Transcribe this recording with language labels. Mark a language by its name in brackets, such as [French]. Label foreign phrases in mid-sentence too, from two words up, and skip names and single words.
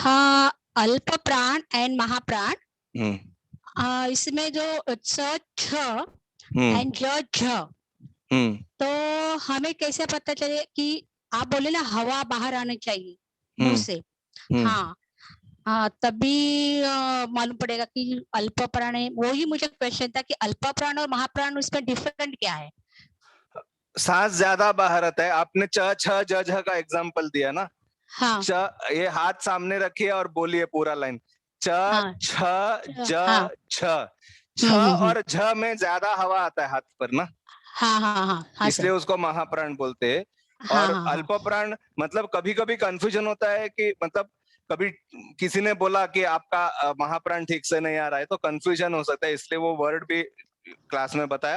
[Hindi] हाँ, अल्प प्राण एंड महाप्राण, इसमें जो च छ एंड ज तो हमें कैसे पता चले कि आप बोले ना हवा बाहर आनी चाहिए मुंह से, हाँ तभी मालूम पड़ेगा कि अल्प प्राण है। वही मुझे क्वेश्चन था कि अल्प प्राण और महाप्राण उसमें डिफरेंट क्या है? सांस ज्यादा बाहर आता है। आपने च छ ज झ का एग्जांपल दिया ना। हाँ ये हाथ सामने रखिए और बोलिए पूरा लाइन, च छ ज छ और झ में ज्यादा हवा आता है हाथ पर ना। हाँ इसलिए उसको महाप्राण बोलते हैं। और अल्प प्राण मतलब कभी कभी कंफ्यूजन होता है कि मतलब कभी किसी ने बोला कि आपका महाप्राण ठीक से नहीं आ रहा है तो कंफ्यूजन हो सकता है, इसलिए वो वर्ड भी क्लास में बताया।